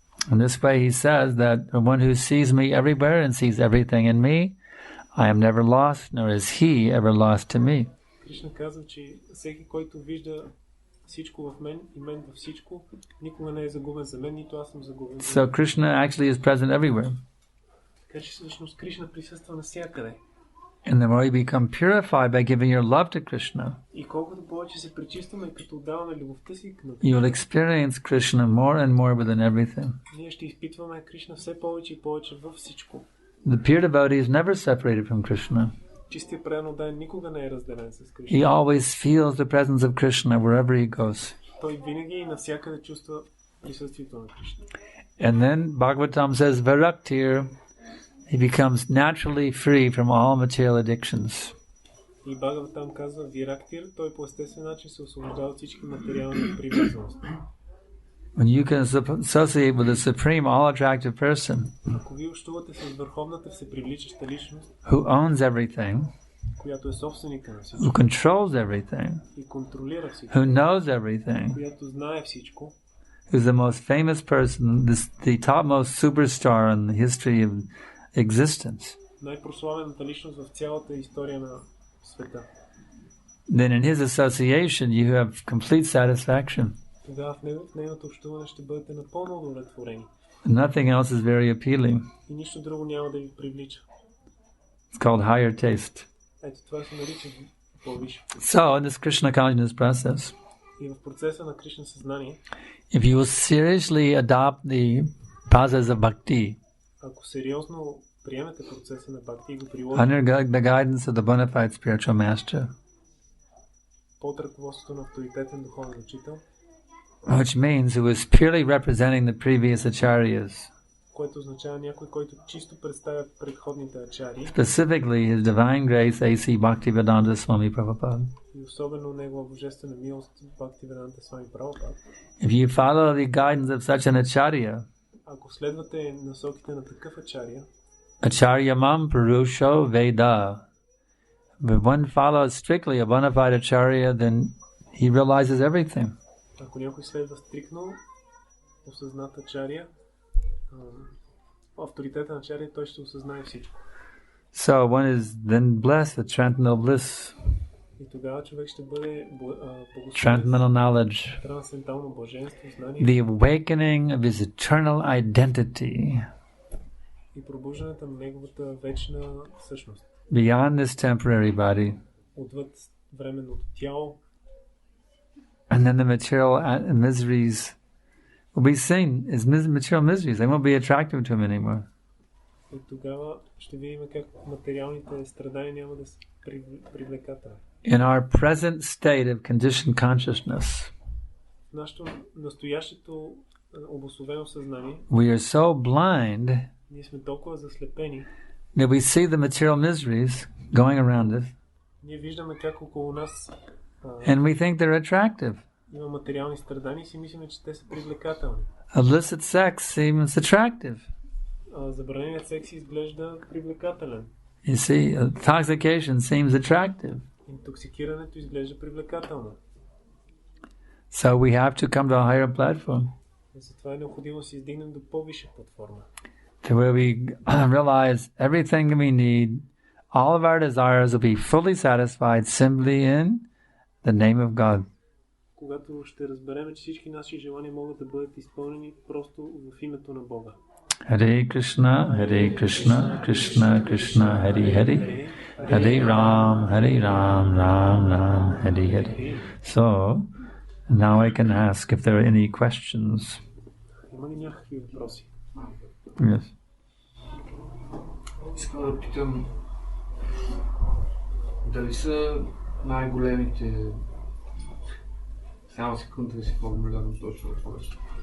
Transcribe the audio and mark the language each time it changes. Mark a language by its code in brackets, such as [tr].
[en] In this way he says that the one who sees me everywhere and sees everything in me, I am never lost, nor is he ever lost to me. [bg] Кришна казва, че всеки, който вижда всичко в мен и мен във всичко, никога не е загубен за мен, нито аз съм загубен. [en] So Krishna actually is present everywhere. [bg] Така че всъщност Кришна присъства навсякъде. [en] And the more you become purified by giving your love to Krishna, [bg] И колкото повече се пречистваме, като отдаваме любовта си към [en] you will experience Krishna more and more within everything. [bg] ние ще изпитваме Кришна все повече и повече във всичко. [en] The pure devotee is never separated from Krishna. [bg] Чистия преданен никога не е разделен с Кришна. [en] He always feels the presence of Krishna wherever he goes. [bg] Той винаги и навсякъде чувства присъствието на Кришна. [en] And then Bhagavatam says, Varaktir, he becomes naturally free from all material addictions. [bg] И Бхагаватам казва Вирактир, той по естествен начин се освобождава от всички материални привързаности. [en] When you can associate with a supreme, all-attractive person [bg] Ако ви общувате с върховната всепривличаща личност, [en] who owns everything, [bg] която е собственика на [en] who [bg] всичко [en] controls everything, [bg] и контролира всичко, [en] who knows everything, [bg] която знае всичко, [en] who's the most famous person, the topmost superstar in the history of existence, [bg] най-прославената личност в цялата история на света, [en] then in his association you have complete satisfaction. [bg] тогава в нейното общуване ще бъдете напълно удовлетворени. [en] Nothing else is very appealing. [bg] И нищо друго няма да ви привлича. [en] It's called higher taste. [bg] Ето това се нарича по-висше. [en] So, in this Krishna consciousness process, [bg] И в процеса на Кришна съзнание, [en] if you will seriously adopt the process of bhakti [bg] ако сериозно приемете процеса на бхакти и го приложите [en] under the guidance of the bona fide spiritual master, [bg] под ръководството на авторитетен духовен учител, [en] which means who is purely representing the previous acharyas, [bg] което означава някой, който чисто представя предходните ачари [en] specifically His Divine Grace A.C. Bhaktivedanta Swami Prabhupada. [bg] и особено негова божествена милост Бхактиведанта Свами Прабхупад. [en] If you follow the guidance of such an acharya, [bg] Ако следвате насоките на такъв ачария, [sa] acharyamam purusho veda, [en] if one follows strictly a bona fide acharya, then he realizes everything. [bg] ако някой следва стрикно осъзната ачария, авторитета на ачария, той ще осъзнае всичко. [en] So one is then blessed with transcendental bliss, [bg] И тогава човек ще бъде благословен [en] transcendental knowledge, [bg] трансцендентално блаженство, знание [en] the awakening of his eternal identity [bg] и пробуждането на неговата вечна същност. [en] beyond this temporary body. [bg] Отвъд временното тяло, [en] And then the material miseries will be seen as material miseries. They won't be attractive to him anymore. [bg] и тогава ще видим как материалните страдания няма да са привлекателни. [en] In our present state of conditioned consciousness, [bg] В нашето настоящето обусловено съзнание, [en] we are so blind [bg] ние сме толкова заслепени, [en] that we see the material miseries going around us, [bg] ние виждаме как около нас [en] and we think they're attractive. [bg] има материални страдания и си мислим, че те са привлекателни. [en] Illicit sex seems attractive. [bg] Забраненият секс изглежда привлекателен. [en] You see, intoxication seems attractive. [bg] Интоксикирането изглежда привлекателно. [en] So we have to come to a higher platform. [bg] Затова е необходимо да се издигнем до по-висша платформа. [en] To where we realize everything we need, all of our desires will be fully satisfied simply in the name of God. [bg] Когато ще разберем, че всички наши желания могат да бъдат изпълнени просто в името на Бога. [sa] Hare Krishna, Krishna Krishna, Hare Hare, Hare Ram, Ram, Hare Hare. [en] So, now I can ask if there are any questions. [bg] Има ли някакви въпроси? [en] Yes. [bg] Искам да питам дали са най-големите... Само секунда да си формулирам точно въпроса.